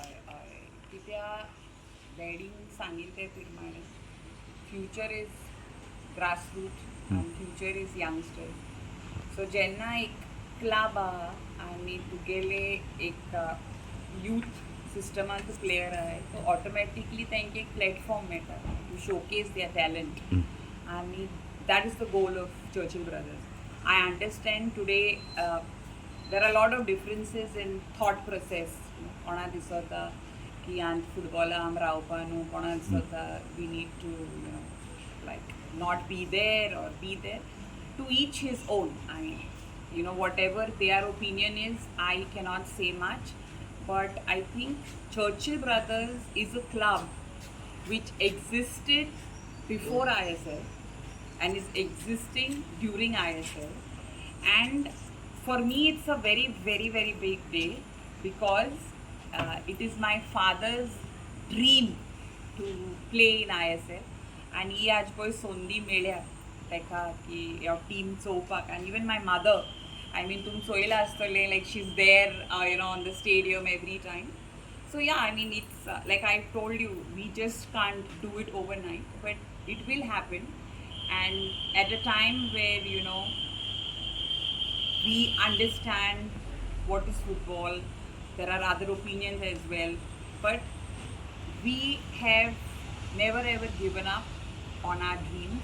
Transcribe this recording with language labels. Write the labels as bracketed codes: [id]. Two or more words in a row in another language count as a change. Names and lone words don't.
[kok] कित्याक डॅडीन सांगिल्ले ते प्रमाणे [en] future is grassroot [kok] आनी [en] future is youngster [kok] सो जेन्ना एक क्लब आहा आनी तुगेले एक यूथ सिस्टमान तूं प्लेयर आहाय सो ऑटोमॅटिकली तांकां एक प्लॅटफॉर्म मेळटा [en] to showcase their talent [kok] आनी [en] that is the goal of Churchill Brothers. I understand today there are a lot of differences in thought process. [kok] कोणा दिसता की आम फुटबॉला आम रावपा न्हू कोणा दिसता [en] we need to like not be there [kok] or be there. [en] To each his own. I mean whatever their opinion is, I cannot say much, but I think Churchill Brothers is a club which existed before ISL and is existing during ISL, and for me it's a very very very big day because it is my father's dream to play in ISL and [kok] ही आज पळय संदी मेळ्या ताका की ह्यो टीम चोवपाक [en] and even my mother I mean [kok] तुमी चोयलां आसतलें [en] like she's there on the stadium every time. So yeah, I mean it's like I told you, we just can't do it overnight, but it will happen. And at a time where we understand what is football, there are other opinions as well, but we have never ever given up on our dreams.